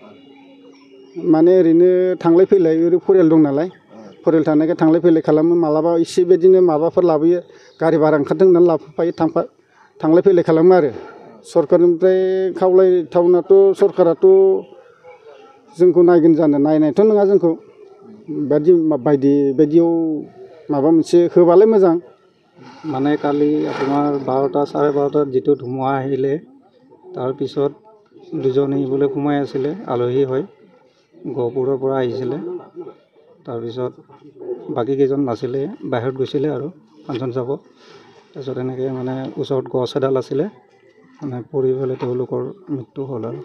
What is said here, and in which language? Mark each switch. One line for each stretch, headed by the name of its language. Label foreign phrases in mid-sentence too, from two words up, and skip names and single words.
Bodo: माने ओरैनो थांलाय फैलाय ओरै फरियाल दं नालाय फरियाल थानायखाय थांलाय फैलाय खालामो मालाबा एसे बेबायदिनो माबाफोर लाबोयो गारि भारा ओंखारदों होननानै लाबोफायो थांलाय फैलाय खालामो आरो सरकारनिफ्राय खावलायथावनाथ' सरकाराथ' जोंखौ नायगोन जानो नायनायथ' नङा जोंखौ बायदियाव माबा मोनसे होबालाय मोजां
Assamese: মানে কালি আপোনাৰ 12টা চাৰে 12টাত যিটো ধুমুহা আহিলে তাৰপিছত দুজন আহিবলৈ সোমাই আছিলে আলহী হয় গহপুৰৰ পৰা আহিছিলে তাৰপিছত বাকী কেইজন নাছিলে বাহিৰত গৈছিলে আৰু ফাংচন চাব তাৰপিছত এনেকৈ মানে ওচৰত গছ এডাল আছিলে মানে পৰি পেলাই তেওঁলোকৰ মৃত্যু হ'ল আৰু